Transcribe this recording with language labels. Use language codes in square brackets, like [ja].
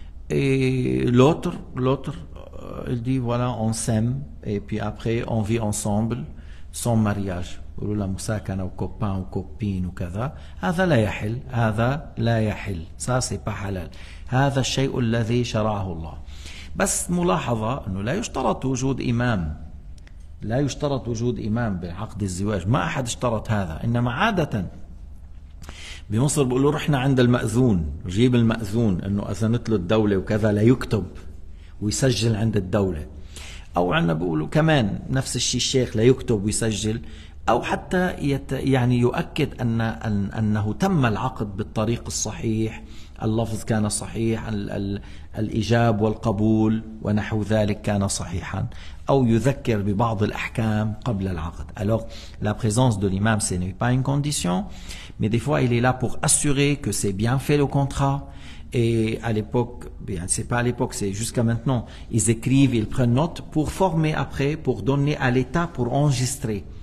[fr] Et l'autre il dit voilà on s'aime et puis après on vit ensemble sans mariage. [ar] يقولوا له مساكنة وكوبان وكوبين وكذا. هذا لا يحل، هذا لا يحل. [fr] ça c'est pas حلال. [ar] هذا الشيء الذي شرعه الله. بس ملاحظة أنه لا يشترط وجود إمام، لا يشترط وجود إمام بعقد الزواج. ما أحد اشترط هذا. إنما عادة بمصر بيقولوا رحنا عند المأذون، جيب المأذون أنه أذنت له الدولة وكذا، لا يكتب ويسجل عند الدولة. أو عندنا بيقولوا كمان نفس الشيء الشيخ لا يكتب ويسجل، أو حتى يعني يؤكد أنه تم العقد بالطريق الصحيح، اللفظ كان صحيح، الإيجاب والقبول ونحو ذلك كان صحيحا، أو يذكر ببعض الأحكام قبل العقد. [fr] Alors la présence de l'imam ce n'est pas une condition, mais des fois il est là pour assurer que c'est bien fait le contrat. Et à l'époque, bien c'est pas à l'époque, c'est jusqu'à maintenant, ils écrivent, ils prennent note pour former après, pour donner à l'État, pour enregistrer.